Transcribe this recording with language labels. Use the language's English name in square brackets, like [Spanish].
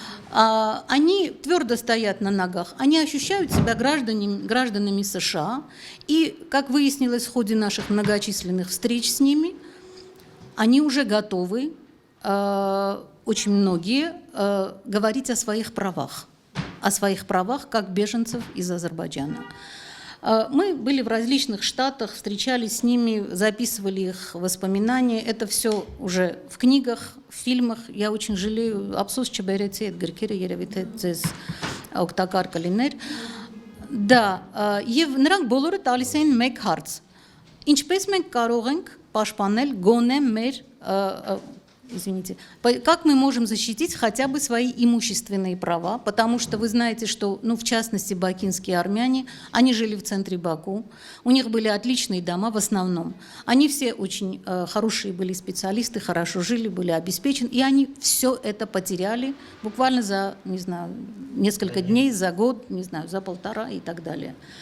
[Russian] Они твердо стоят на ногах, они ощущают себя гражданами США, и, как выяснилось в ходе наших многочисленных встреч с ними, они уже готовы, очень многие, говорить о своих правах как беженцев из Азербайджана. Мы были в различных штатах, встречались с ними, записывали их воспоминания. Это все уже в книгах, в фильмах. Я очень жалею. [Armenian] Абсус չբերեցի այդ գրքերը երևի թե ձեզ օգտակար կլիներ։ Да, եւ նրանք բոլորը տալիս էին մեկ հարց. Ինչպես մենք կարող ենք պաշտպանել գոնե մեր [Russian] Извините, как мы можем защитить хотя бы свои имущественные права, потому что вы знаете, что, в частности, бакинские армяне, они жили в центре Баку, у них были отличные дома в основном, они все очень хорошие были специалисты, хорошо жили, были обеспечены, и они все это потеряли буквально за, не знаю, несколько дней, за год, не знаю, за полтора и так далее.